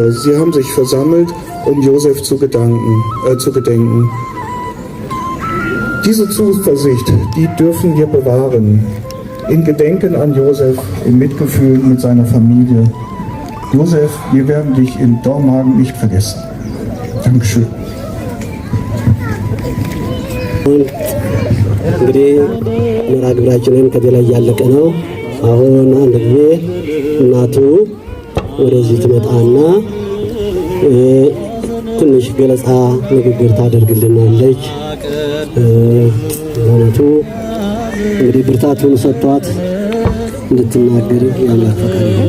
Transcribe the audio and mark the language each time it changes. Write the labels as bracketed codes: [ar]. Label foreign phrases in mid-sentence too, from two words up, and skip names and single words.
[de] Sie haben sich versammelt, um Josef zu gedenken. Diese Zuversicht, die dürfen wir bewahren. In Gedenken an Josef, im Mitgefühl mit seiner Familie. Josef, wir werden dich in Dormagen nicht vergessen. Dankeschön. [am] እንግዲህ መርሃ ግብራችንን ከዚህ ላይ ያለቀ ነው። አሁን አንድ ጊዜ እናቱ ወደዚህ ትመጣና ትንሽ ገለጻ ንግግር ታደርግልናለች። እናቱ እንግዲህ ብርታቱን ሰጥቷት እንድትናገር ያላት ፈቃድ ነው።